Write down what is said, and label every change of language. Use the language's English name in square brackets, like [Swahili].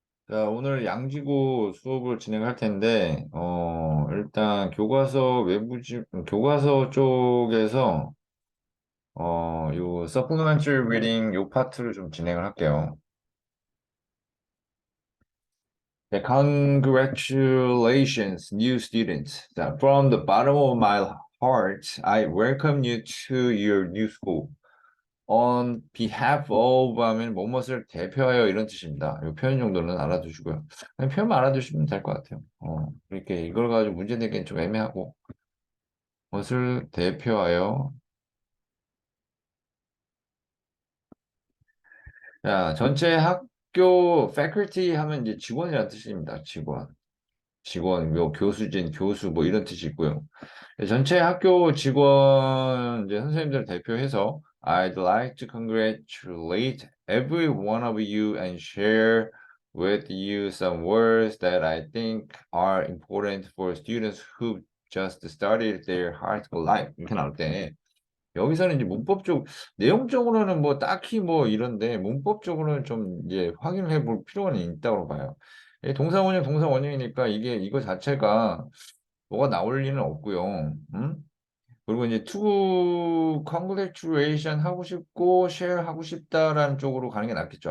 [Korean] 자, 오늘 양지고 수업을 진행할 텐데, 일단 교과서 쪽에서, 요 [English] supplementary reading [Korean] 요 파트를 좀 진행을 할게요. [English] 네, congratulations, new students. 자, from the bottom of my heart, I welcome you to your new school. On behalf of [Korean] 하면 뭐뭇을 대표하여 이런 뜻입니다. 이 표현 정도는 알아두시고요. 그냥 표현만 알아두시면 될 것 같아요. 이렇게 이걸 가지고 문제 내기엔 좀 애매하고 무엇을 대표하여. 자, 전체 학교 faculty 하면 이제 직원이라는 뜻입니다. 직원, 뭐 교수진, 교수 뭐 이런 뜻이 있고요. 전체 학교 직원 이제 선생님들 대표해서 [English] I'd like to congratulate every one of you and share with you some words that I think are important for students who just started their high school life. [Korean] 이렇게 나올 때 여기서는 이제 문법적 내용적으로는 뭐 딱히 뭐 이런데 문법적으로는 좀 이제 확인을 해볼 필요는 있다고 봐요. 동사 원형이니까 이게 이거 자체가 뭐가 나올 리는 없고요. 그리고 이제 [English] to congratulation [Korean] 하고 싶고 share 하고 싶다라는 쪽으로 가는 게 낫겠죠.